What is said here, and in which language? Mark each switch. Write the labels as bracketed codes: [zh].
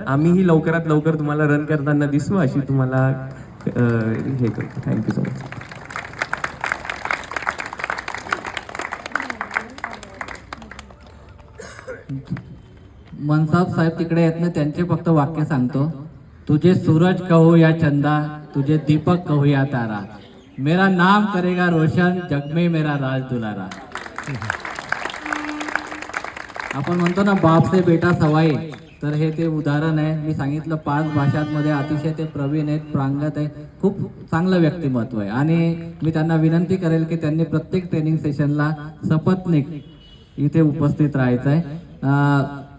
[mr] आम्हीही लवकरात लवकर तुम्हाला रन करताना दिसू अशी तुम्हाला हे करतो. [en] Thank you so much. [mr] मनसाब साहेब तिकडे आहेत ना, त्यांचे फक्त वाक्य सांगतो. [hi] तुझे सूरज कहो या चंदा, तुझे दीपक कहो या तारा, मेरा नाम करेगा रोशन, जग में मेरा राज दुलारा. [mr] आपण म्हणतो ना [hi] बाप से बेटा सवाई, [mr] तर हे ते उदाहरण आहे. मी सांगितलं 5 भाषांमध्ये अतिशय ते प्रवीण आहेत, प्रांगत आहे, खूप चांगलं व्यक्तिमत्व आहे. आणि मी त्यांना विनंती करेल की त्यांनी प्रत्येक ट्रेनिंग सेशनला सपत्नीक इथे उपस्थित राहायचं आहे.